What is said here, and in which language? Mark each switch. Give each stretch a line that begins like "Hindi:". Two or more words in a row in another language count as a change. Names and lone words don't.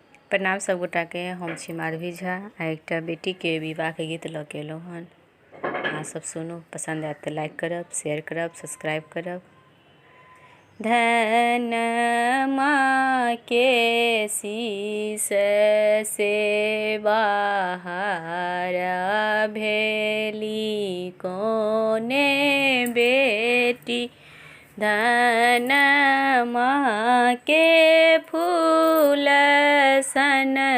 Maithili: प्रणाम सब गोटा के। हम छी माधवी झा आ एकटा बेटी के विवाह के गीत लऽ के एलहुँ हन। अहाँ सब सुनू, पसंद आयत तऽ लाइक करब, शेयर करब, सब्सक्राइब करब। धन माँ के शीश से बाहर भेली कोने बेटी, धन माँ के फूल सन